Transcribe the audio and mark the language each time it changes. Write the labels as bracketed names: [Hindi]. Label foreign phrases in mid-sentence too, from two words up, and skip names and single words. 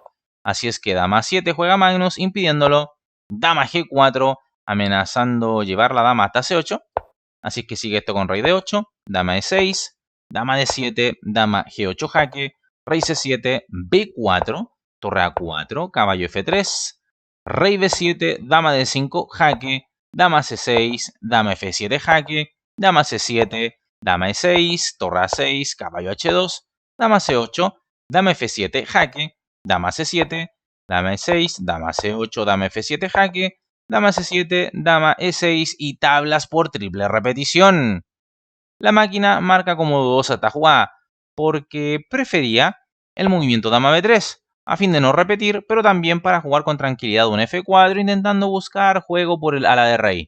[Spanish] Así es que dama A7 juega Magnus, impidiéndolo, dama G4, amenazando llevar la dama hasta C8. Así es que sigue esto con rey D8, dama E6, dama D7, dama G8 jaque, rey C7, B4, torre A4, caballo F3, rey B7, dama D5 jaque, dama C6, dama F7 jaque, dama C7, dama E6, torre A6, caballo H2, dama C8, dama F7 jaque, dama C7, dama E6, dama C8, dama F7 jaque, dama C7, dama E6 y tablas por triple repetición. La máquina marca como dudosa esta jugada porque prefería el movimiento dama B3 a fin de no repetir, pero también para jugar con tranquilidad un F4 intentando buscar juego por el ala de rey.